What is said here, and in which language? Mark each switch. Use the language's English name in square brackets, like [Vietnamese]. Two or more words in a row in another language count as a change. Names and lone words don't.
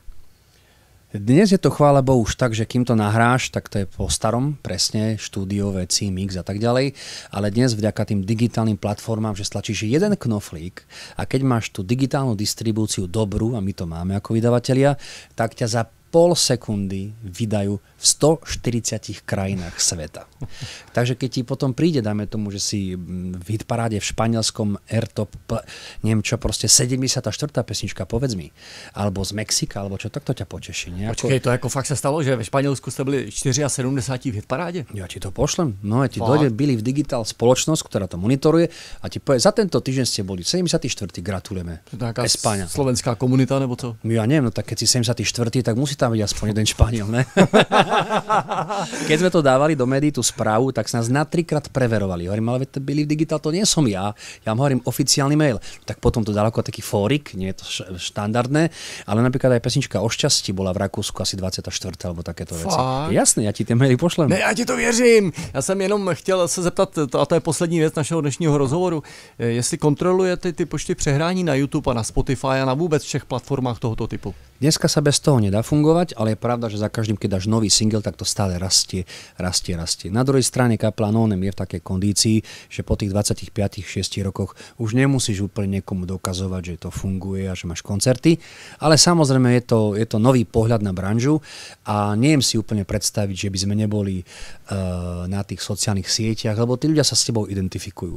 [Slovak] Dnes je to, chvála Bohu, už tak, že kým to nahráš, tak to je po starom, presne, štúdio, veci, mix a tak ďalej, ale dnes vďaka tým digitálnym platformám, že stlačíš jeden knoflík a keď máš tú digitálnu distribúciu dobrú, a my to máme ako vydavatelia, tak ťa za pol sekundy vydajú v 140 krajinách sveta. Takže keď ti potom príde, dajme tomu, že si v hitparáde v španielskom Airtop, neviem čo, proste 74. pesnička, povedz mi, alebo z Mexika, alebo čo, tak to ťa poteší. [Czech] Počkej, to jako fakt se stalo, že ve Španělsku jste byli 74 v hitparádě? [Slovak] Ja ti to pošlem. No a ti dojde Believe Digital spoločnosť, ktorá to monitoruje a ti povie, za tento týždeň ste boli 74. Gratulujeme. Espáňa. [Czech] Slovenská komunita, nebo co? [Slovak] Ja neviem, no tak keď si 74., tak musí tam byť aspoň jeden Španiel, ne? Keď sme to dávali do médií, tú správu, tak sa nás na 3-krát preverovali. Hovorím, ale Believe Digital to nie som ja. Ja vám hovorím oficiálny mail. Tak potom to dalo ako taký fórik, nie je to štandardné, ale napríklad aj pesnička O šťastí bola v Rakúsku asi 24. alebo takéto veci. Jasné, ja ti tie maily pošlem. [Czech] Ne, já ti to věřím. Já jsem jenom chtěl se zeptat, a to je poslední věc našeho dnešního rozhovoru, jestli kontrolujete ty počty přehrání na YouTube a na Spotify a na vůbec všech platformách tohoto typu. [Slovak] Dneska sa bez toho nedá fungovať, ale je pravda, že za každým, keď dáš nový single, tak to stále rastie. Na druhej strane kapela No Name je v takej kondícii, že po tých 25-6 rokoch už nemusíš úplne niekomu dokazovať, že to funguje a že máš koncerty, ale samozrejme je to nový pohľad na branžu a neviem si úplne predstaviť, že by sme neboli na tých sociálnych sieťach, lebo tí ľudia sa s tebou identifikujú.